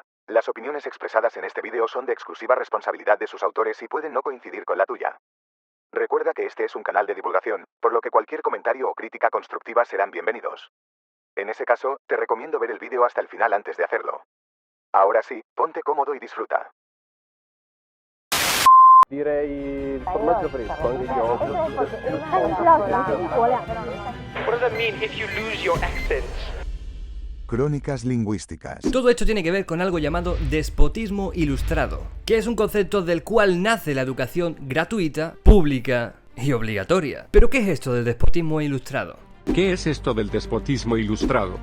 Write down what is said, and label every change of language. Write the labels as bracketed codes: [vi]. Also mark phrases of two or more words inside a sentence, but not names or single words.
[es] Las opiniones expresadas en este vídeo son de exclusiva responsabilidad de sus autores y pueden no coincidir con la tuya. Recuerda que este es un canal de divulgación, por lo que cualquier comentario o crítica constructiva serán bienvenidos. En ese caso, te recomiendo ver el vídeo hasta el final antes de hacerlo. Ahora sí, ponte cómodo y disfruta. [it] Direi il formaggio fresco, anche io. [en] What does that mean if you lose your accent? [es] Crónicas lingüísticas. Todo esto tiene que ver con algo llamado despotismo ilustrado, que es un concepto del cual nace la educación gratuita, pública y obligatoria. ¿Pero qué es esto del despotismo ilustrado? ¿Qué es esto del despotismo ilustrado?